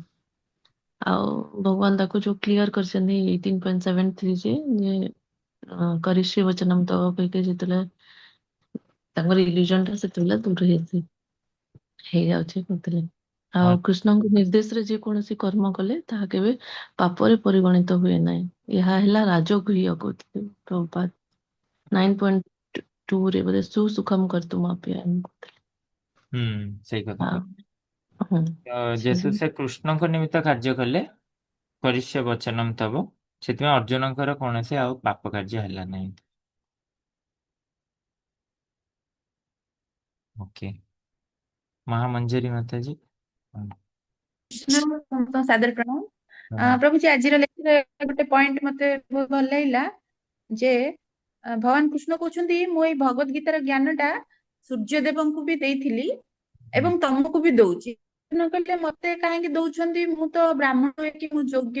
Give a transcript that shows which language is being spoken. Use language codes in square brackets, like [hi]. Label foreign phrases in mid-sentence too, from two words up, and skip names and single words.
[or] ଆଉ ଭଗବାନ ତାକୁ ଯୋଉ କ୍ଲିୟର କରିଛନ୍ତି 18.73 ଯେ [sa] କରିଶ୍ରୀ ବଚନମ୍ ତବ [or] କହିକି ଯେତେବେଳେ ତାଙ୍କର ଇଲ୍ୟୁଜନ ଟା ସେତେବେଳେ ଦୂର ହେଇଯାଉଛି କହୁଥିଲେ। ଆଉ हाँ। କୃଷ୍ଣଙ୍କ ନିର୍ଦ୍ଦେଶରେ ଯେ କୌଣସି କର୍ମ କଲେ ତାହା କେବେ ପାପରେ ପରିଗଣିତ ହୁଏ ନାହିଁ। ଏହା ହେଲା ରାଜଗୃହ୍ୟ କହୁଥିଲେ ପ୍ରଭୁପାଦ। 9.2 रे [sa] बोधे सुसुखम कर्तुमपि [or] ସେଇ କଥା हाँ ତ ଯେହେତୁ ସେ କୃଷ୍ଣଙ୍କ ନିମିତ୍ତ କାର୍ଯ୍ୟ କଲେ [sa] କରିଷ୍ୟ ବଚନମ୍ ତବ, [or] ସେଥିପାଇଁ ଅର୍ଜୁନଙ୍କର କୌଣସି ଆଉ ପାପ କାର୍ଯ୍ୟ ହେଲା ନାହିଁ। ओके, महामंजरी माता जी। कृष्ण ସମସ୍ତଙ୍କୁ ସାଦର ପ୍ରଣାମ। प्रणाम। ପ୍ରଭୁଜୀ ଆଜିର ଲେଖାରେ ଗୋଟେ ପଏଣ୍ଟ ମତେ ବହୁତ ଭଲ ଲାଗିଲା ଯେ ଭଗବାନ କୃଷ୍ଣ କହୁଛନ୍ତି ମୁଁ ଏଇ ଭଗବତ ଗୀତାର ଜ୍ଞାନଟା ସୂର୍ଯ୍ୟଦେବଙ୍କୁ ବି ଦେଇଥିଲି ଏବଂ ତମକୁ ବି ଦଉଛି। କୃଷ୍ଣ କହିଲେ ମତେ କାହିଁକି ଦଉଛନ୍ତି, ମୁଁ ତ ବ୍ରାହ୍ମଣ ହେଇକି ମୁଁ ଯୋଗ୍ୟ।